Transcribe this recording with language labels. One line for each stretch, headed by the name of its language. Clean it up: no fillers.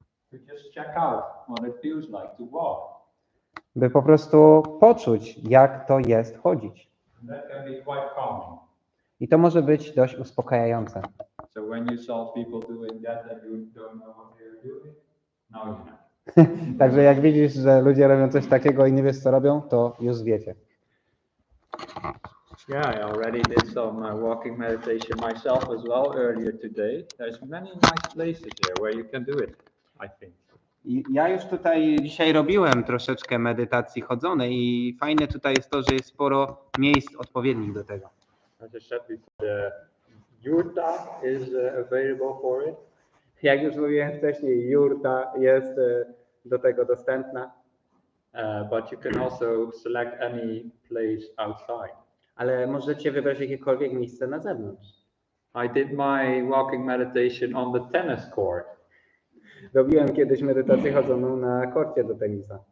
English: To just check out what it feels like to walk.
Polish: By po prostu poczuć, jak to jest chodzić.
English: And that can be quite calming.
Polish: I to może być dość uspokajające.
English: So when you saw people doing that and you don't know what they're doing, now you know.
Polish: Także jak widzisz, że ludzie robią coś takiego i nie wiesz, co robią, to już wiecie.
English: Yeah, I already did some walking meditation myself as well earlier today. There's many nice places here where you can do it, I think.
Polish: Ja już tutaj dzisiaj robiłem troszeczkę medytacji chodzonej i fajne tutaj jest to, że jest sporo miejsc odpowiednich do tego.
English: As I said before, the yurta is available for it.
Polish: Jak już mówiłem wcześniej, jurta jest do tego dostępna.
English: But you can also select any place outside.
Polish: Ale możecie wybrać jakiekolwiek miejsce na zewnątrz.
English: I did my walking meditation on the tennis court.
Polish: Robiłem kiedyś medytację chodzoną na korcie do tenisa.